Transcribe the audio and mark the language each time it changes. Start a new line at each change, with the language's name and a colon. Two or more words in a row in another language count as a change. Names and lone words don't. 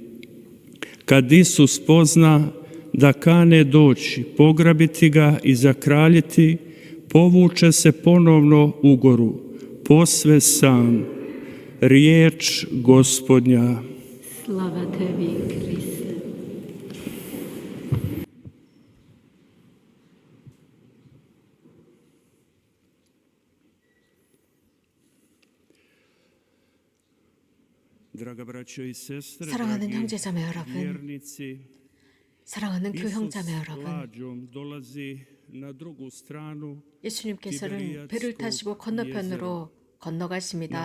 Croatian: Kad Isus pozna da kane doći, pograbiti ga i zakraljiti, povuče se ponovno u goru, posve sam. Riječ Gospodnja. Slava tebi, Kriste.
Korean: 사랑하는 형제자매 여러분, 사랑하는 교형자매 여러분, 예수님께서는 배를 타시고 건너편으로 건너가십니다.